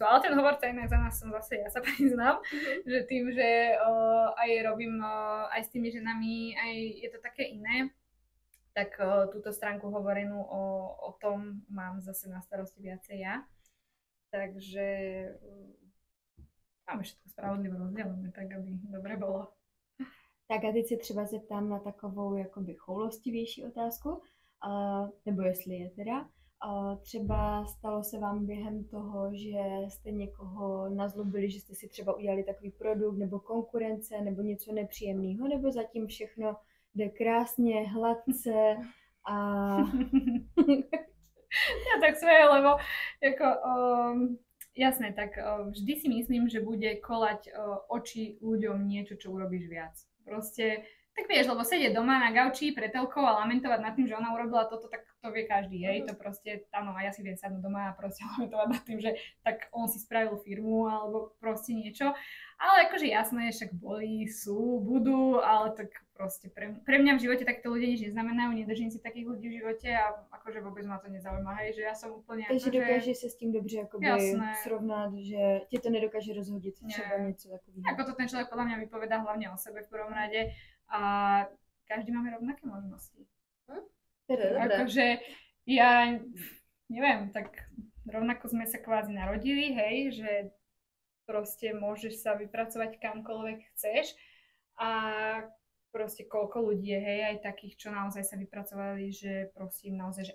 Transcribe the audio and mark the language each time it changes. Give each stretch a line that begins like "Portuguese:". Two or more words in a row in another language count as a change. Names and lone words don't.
Slovak: Ale ten hovorca inak za nás som zase, ja sa priznám, že tým, že aj robím aj s tými ženami, aj je to také iné, tak túto stránku hovorenú o tom mám zase na starosti viacej ja. Takže máme všetko spravodlivo rozdelené, tak aby dobre bolo.
Czech: Tak a teď se třeba zeptám na takovou jakoby choulostivější otázku, nebo jestli je teda. Třeba stalo se vám během toho, že jste někoho nazlobili, že jste si třeba udělali takový produkt nebo konkurence nebo něco nepříjemného, nebo zatím všechno jde krásně, hladce a...
Slovak: Ja tak svoje, lebo ako, jasné, tak vždy si myslím, že bude kolať oči ľuďom niečo, čo urobíš viac. Proste, tak vieš, lebo sedieť doma na gauči pre telkou a lamentovať nad tým, že ona urobila toto, tak to vie každý, hej, to proste, áno, a ja si viem sadnúť doma a proste lamentovať nad tým, že tak on si spravil firmu alebo proste niečo. Ale akože jasné, však boli, sú, budú, ale tak proste pre mňa v živote takto ľudia nič neznamenajú, nedržím si takých ľudí v živote a akože vôbec ma to nezaujíma, hej, že ja som úplne takže akože...
Czech: dokáže se s tím dobře jakoby srovnat, že ti to nedokáže rozhodit třeba něco takového.
Slovak: Ako to ten človek podľa mňa vypovedá hlavne o sebe v prvom rade a každý máme rovnaké možnosti. Akože ja neviem, tak rovnako sme sa kvázi narodili, hej, že proste môžeš sa vypracovať kamkoľvek chceš a proste koľko ľudí je, hej, aj takých, čo naozaj sa vypracovali, že proste im naozaj, že